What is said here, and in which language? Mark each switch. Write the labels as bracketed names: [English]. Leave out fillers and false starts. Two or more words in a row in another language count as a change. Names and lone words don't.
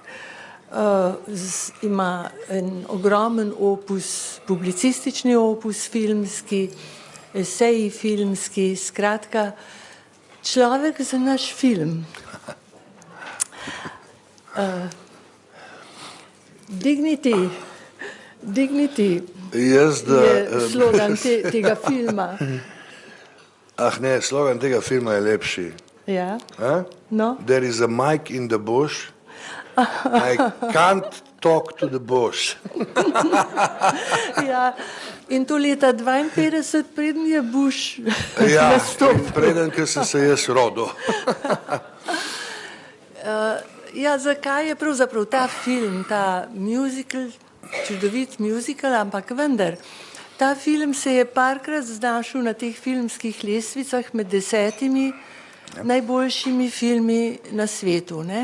[Slovenian] Ima en ogromen opus, publicistični opus filmski, eseji filmski, skratka, človek za naš film. Dignity je slogan tega filma. Ah ne, slogan tega filma je lepši. Ja. No? [English] There is a mic in the bush. I can't talk to the bush. [Slovenian] Ja, in to leta 52, preden je Bush nastopil. Ja, preden, ker sem se jaz rodil. Ja, zakaj je pravzaprav ta film, ta musical, čudovit musical, ampak vendar, ta film se je parkrat znašel na teh filmskih lestvicah med 10 najboljšimi filmi na svetu, ne?